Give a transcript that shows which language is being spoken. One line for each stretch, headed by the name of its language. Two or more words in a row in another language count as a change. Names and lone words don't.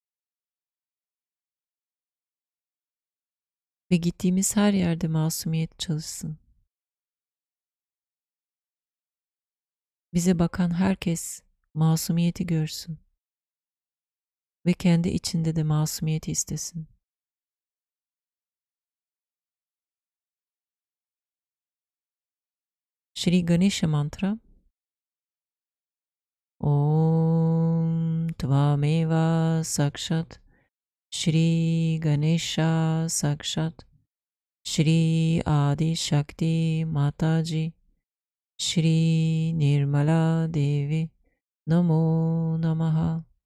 Turkish: Ve gittiğimiz her yerde masumiyet çalışsın. Bize bakan herkes masumiyeti görsün. Ve kendi içinde de masumiyeti istesin.
Sanskrit: श्री गणेश मन्त्र. ॐ त्वमेव साक्षात् श्री गणेश साक्षात् श्री आदि शक्ति माताजी श्री निर्मला देवी नमो नमः.